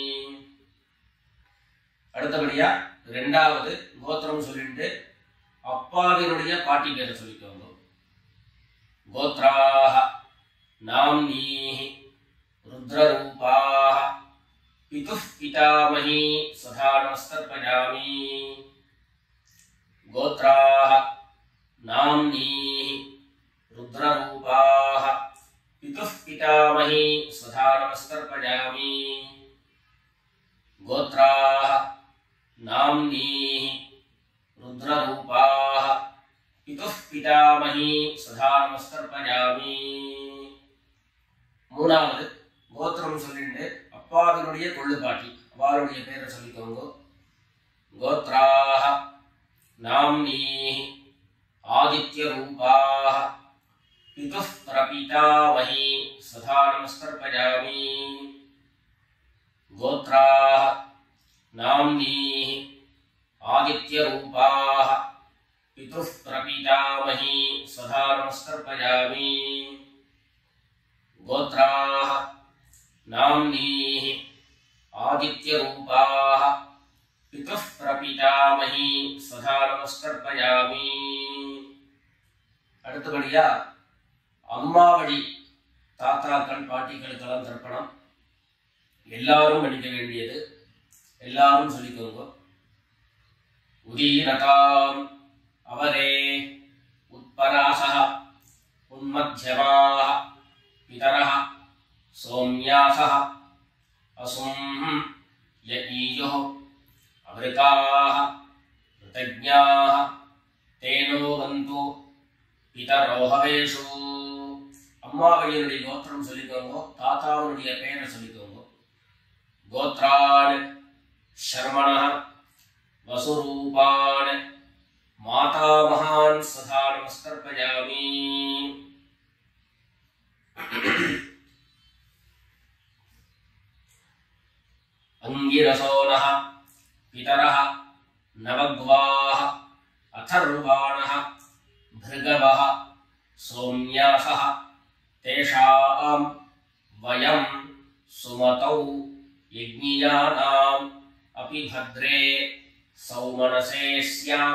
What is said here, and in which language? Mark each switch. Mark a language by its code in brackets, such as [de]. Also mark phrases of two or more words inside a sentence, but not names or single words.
[ta] அடுத்தபடியா ரெண்டாவது கோத்திரம் சொல்லிட்டு அப்பாவினுடைய பாட்டி பேரை சொல்லிக்கோங்க. [sa] கோத்ராः नाम्नीः रुद्ररूपाः पितुः पितामही स्वधा नमस्तर्पयामि गोत्राः नाम्नीः रुद्ररूपाः पितुः पितामही स्वधा नमस्तर्पयामि गोत्राः नाम्नीः रुद्ररूपाः पितुः पितामही स्वधा नमस्तर्पयामि. [ta] மூணாவது கோத்திரம் சொல்லிட்டு அப்பாவினுடைய கொள்ளு பாட்டி அவளுடைய பேரை சொல்லிக்கோங்க. [sa] கோத்ராः नाम्नीः आदित्यरूपाः पितुः प्रपितामही स्वधा नमस्तर्पयामि गोत्राः नाम्नीः आदित्यरूपाः पितुः प्रपितामही स्वधा नमस्तर्पयामि गोत्राः नाम्नीः आदित्यरूपाः पितुः प्रपितामही स्वधा नमस्तर्पयामि. [ta] அடுத்தபடியா அம்மா வழி தாத்தாக்கள் பாட்டிகளுக்கெல்லாம் தர்ப்பணம் எல்லாரும் பண்ணிக்க வேண்டியது. எல்லாரும் சொல்லிக்கோங்க. [sa] उदीरताम् अवरे उत्परासः उन्मध्यमाः पितरः सौम्यासः असुं यईयुः अमृताः कृतज्ञाः तेनो वन्तु पितरो हवेषु. [ta] அம்மாவழியினுடைய கோத்திரம் சொல்லிக்கோங்க. தாத்தாவுடைய பெயரை சொல்லிக்கோங்க. [sa] கோத்ரான் शर्मणः वसुरूपान् मातामहान् स्वधा नमस्तर्पयामि अंगिरसोनः पितरः नवग्वाः अथर्वाणः भृगवः सौम्यासः तेषां वयं सुमतौ यज्ञियानाम् अपि भद्रे सौमनसे स्याम।